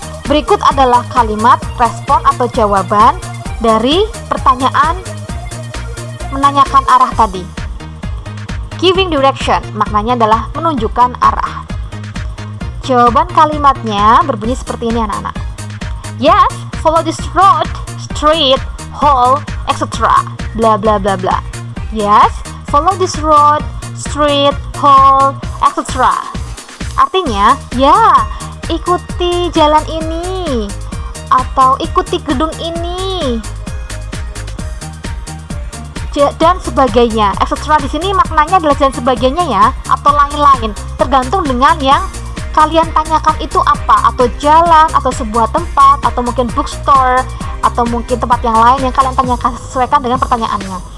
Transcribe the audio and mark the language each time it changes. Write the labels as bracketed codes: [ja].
[id] Berikut adalah kalimat respon atau jawaban dari pertanyaan menanyakan arah tadi. [en] Giving direction, [id] maknanya adalah menunjukkan arah. Jawaban kalimatnya berbunyi seperti ini anak-anak. [en] Yes, follow this road, street, hall, etc. Bla bla bla bla. Yes, follow this road, street, hall, etc. [id] Artinya, ya, ikuti jalan ini atau ikuti gedung ini dan sebagainya. Etc. di sini maknanya adalah dan sebagainya ya, atau lain-lain, tergantung dengan yang kalian tanyakan itu apa, atau jalan, atau sebuah tempat, atau mungkin bookstore, atau mungkin tempat yang lain yang kalian tanyakan, sesuaikan dengan pertanyaannya.